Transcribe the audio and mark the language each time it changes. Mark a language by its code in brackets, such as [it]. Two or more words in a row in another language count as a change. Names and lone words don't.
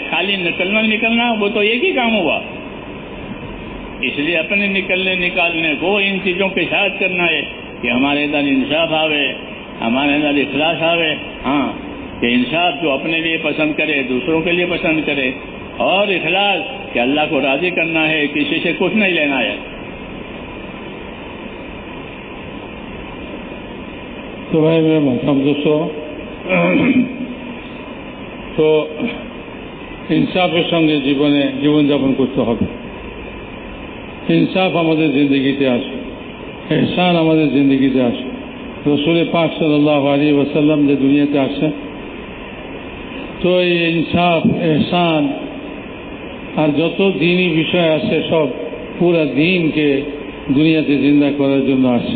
[ur] خالی نکلنا وہ تو ایک ہی کام ہوا. اس لیے اپنے نکالنے کو ان چیزوں کے ساتھ کرنا ہے کہ ہمارے اندر انصاف آوے، ہمارے اندر اخلاص آوے. ہاں، کہ انصاف جو اپنے لیے پسند کرے، دوسروں کے لیے پسند کرے، اور اخلاص کہ اللہ کو راضی کرنا ہے، کسی سے کچھ نہیں لینا ہے. تو بھائی میرے محترم دوستو، [bn] তো ইনসাফের সঙ্গে জীবনযাপন করতে হবে। ইনসাফ আমাদের জিন্দগিতে আসে, এহসান আমাদের জিন্দগিতে আসে। রসুল পাক সাল্লাল্লাহু আলাইহি ওয়াসাল্লাম যে দুনিয়াতে আসে, তো এই ইনসাফ, এহসান আর যত দিনই বিষয় আছে সব পুরা দিনকে দুনিয়াতে জিন্দা করার জন্য আসছে।